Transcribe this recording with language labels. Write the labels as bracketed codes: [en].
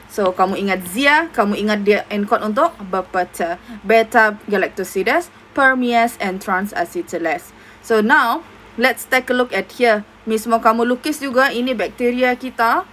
[ms] So, kamu ingat Zia, kamu ingat dia encode untuk berpeta. [en] Beta galactosidase, permease and transacetylase. So, now, let's take a look at here. [ms] Miss mau kamu lukis juga ini bakteria kita.